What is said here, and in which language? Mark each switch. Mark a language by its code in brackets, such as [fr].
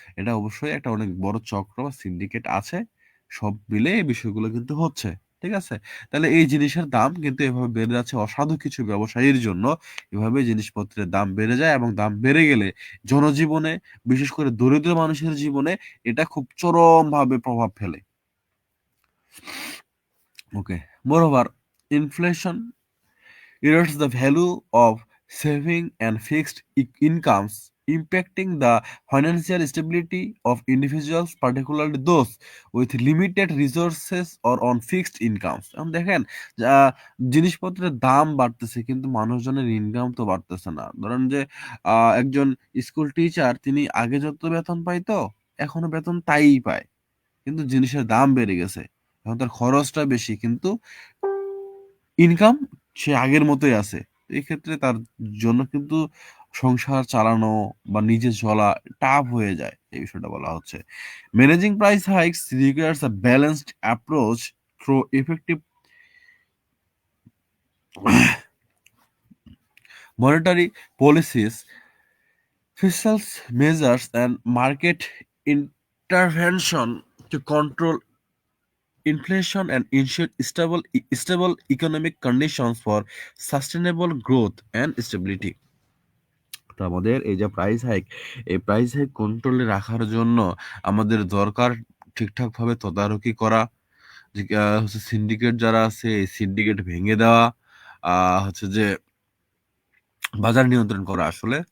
[bn] এটা অবশ্যই একটা অনেক বড় চক্র বা সিন্ডিকেট আছে। সব মিলে এই বিষয়গুলো কিন্তু হচ্ছে। ঠিক আছে? তাহলে এই জিনিসের দাম কিন্তু এভাবে বেড়ে যাচ্ছে অসাধু কিছু ব্যবসায়ীর জন্য। এভাবে জিনিসপত্রের দাম বেড়ে যায় এবং দাম বেড়ে গেলে জনজীবনে, বিশেষ করে দরিদ্র মানুষের জীবনে এটা খুব চরমভাবে প্রভাব ফেলে। ওকে। [en] Moreover, inflation erodes the value of saving and fixed incomes, impacting the financial stability of individuals, particularly those with limited resources or on fixed incomes. [bn] এখন দেখেন জিনিসপত্রের দাম বাড়তেছে কিন্তু মানুষজনের ইনকাম তো বাড়তেছে না। ধরেন যে একজন স্কুল টিচার তিনি আগে যত বেতন পাইতো এখনো বেতন তাই পায়। কিন্তু জিনিসের দাম বেড়ে গেছে। এখন তার খরচটা বেশি কিন্তু ইনকাম সে আগের মতোই আছে। এক্ষেত্রে তার জন্য কিন্তু সংসার চালানো বা নিজে চলা টাফ হয়ে যায়। এই বিষয়টা বলা হচ্ছে। [en] Managing price hikes requires a balanced approach through effective monetary policies, fiscal measures, and market intervention to control inflation and ensure stable economic conditions for sustainable growth and stability. [bn] তো আমাদের এই যে প্রাইস হাইক, এই price hike কন্ট্রোলে রাখার জন্য আমাদের দরকার ঠিকঠাকভাবে তদারকি করা, যে হচ্ছে সিন্ডিকেট যারা আছে এই সিন্ডিকেট ভেঙে দেওয়া, হচ্ছে যে বাজার নিয়ন্ত্রণ করা আসলে।